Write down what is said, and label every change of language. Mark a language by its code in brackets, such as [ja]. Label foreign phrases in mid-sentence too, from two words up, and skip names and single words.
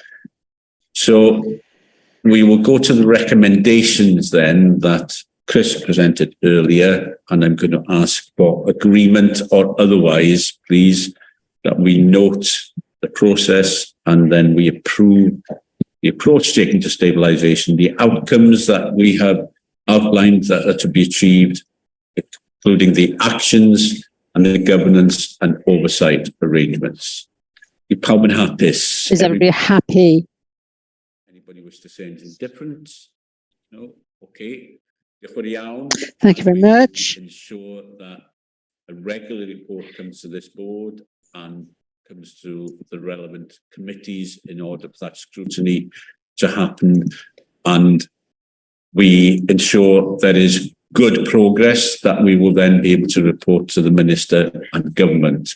[en] So we will go to the recommendations then that Chris presented earlier, and I'm going to ask for agreement or otherwise, please, that we note the process and then we approve the approach taken to stabilisation, the outcomes that we have outlined that are to be achieved, including the actions and the governance and oversight arrangements. [cy] Pawb yn hapus? [en] Is everybody happy? Anybody wish to say anything different? No? Okay. Thank you very much. Ensure that a regular report comes to this board and comes to the relevant committees in order for that scrutiny to happen, and we ensure there is good progress that we will then be able to report to the Minister and Government.